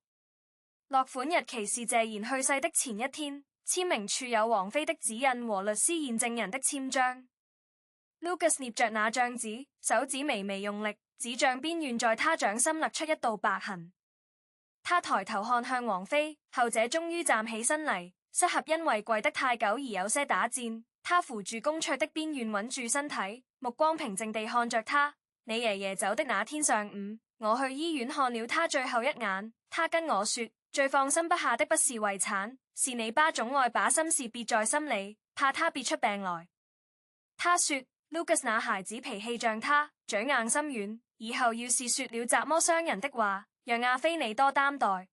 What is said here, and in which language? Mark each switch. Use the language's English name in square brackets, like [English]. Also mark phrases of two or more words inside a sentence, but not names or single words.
[Chinese] 落款日期是謝賢去世的前一天，簽名處有王菲的指印和律師驗證人的簽章。Lucas 捏着那張紙，手指微微用力，紙帳邊緣在他掌心勒出一道白痕。他抬頭看向王菲，後者終於站起身嚟，膝頰因為跪得太久而有些打顫。他扶住公桌的邊緣穩住身體，目光平靜地看着他。你爺爺走的那天上午，我去醫院看了他最後一眼，他跟我說，最放心不下的不是遺產，是你爸總愛把心事憋在心裡，怕他憋出病來。他說Lucas 那孩子脾氣像他，嘴硬心軟，以後要是說了怎麼傷人的話，讓亞菲你多擔待。